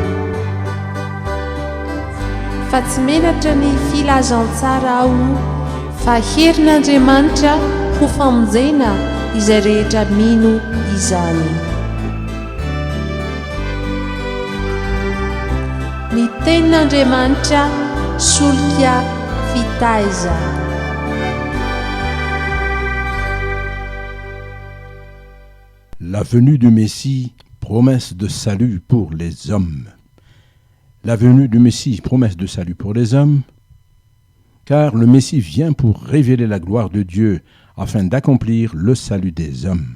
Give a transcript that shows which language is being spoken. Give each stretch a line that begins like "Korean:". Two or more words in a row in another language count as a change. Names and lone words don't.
Malagasy: Fa tsy menatra ny filazantsara ao fa herin'Andriamanitra ho famonjena izay rehetra mino izany. Ny tenin'Andriamanitra solika fitaizana.
French: La venue du Messie, promesse de salut pour les hommes. La venue du Messie, promesse de salut pour les hommes, car le Messie vient pour révéler la gloire de Dieu afin d'accomplir le salut des hommes.